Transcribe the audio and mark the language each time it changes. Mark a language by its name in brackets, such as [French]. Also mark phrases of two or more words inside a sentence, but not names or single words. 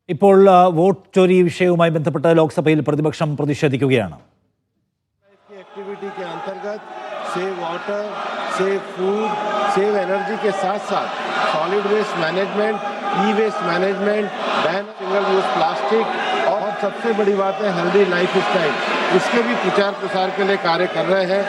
[Malayalam] ഇപ്പോൾ വോട്ട് ചോരി വിഷയവുമായി ബന്ധപ്പെട്ട് ലോക്സഭയിൽ പ്രതിപക്ഷം പ്രതിഷേധിക്കുകയാണ്. [Hindi] एक्टिविटी के अंतर्गत [English] save water, save food, save energy [Hindi] के साथ साथ [English] solid waste management, e-waste management, ban single use plastic [Hindi] और सबसे बड़ी बात है [English] healthy life style, [Hindi] इसके भी प्रचार प्रसार के लिए कार्य कर रहे हैं।